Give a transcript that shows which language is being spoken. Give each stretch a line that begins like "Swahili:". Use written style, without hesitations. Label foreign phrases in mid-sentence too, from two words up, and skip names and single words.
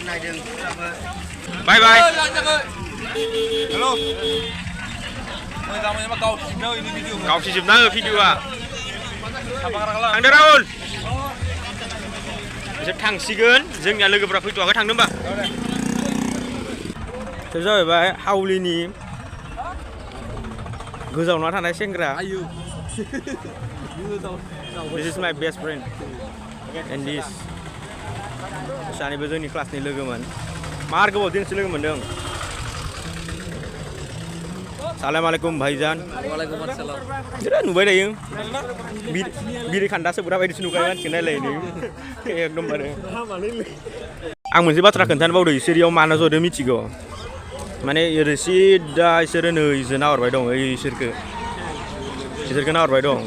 Bodo: हेल' गावसिजोबना हो भिडिअ'आ थांदो राहुल बिसोर थांसिगोन जोंनिया लोगोफ्रा फैथ'वाखै थांदो होमबा बे जाहैबाय हावलिनि गोजावना थानाय सेंग्रा
English: This is my best friend and this
Bodo: सानैबो जोंनि क्लासनि लोगोमोन मार गोबाव दिनसो लोगो मोन्दों Assalamualaikum भाईजान नुबाय थायो बिरि खान्दा सोबग्रा बायदिसो नुखायो मानसिखौ नायलायनो एकदमबारे आं मोनसे बाथ्रा खोन्थानो बावदों सिरियाव मानो जदों मिथिगौ माने ओरै सिदा इसोरो नै इसोर नाहरबाय दं इसोरखो नाहरबाय दं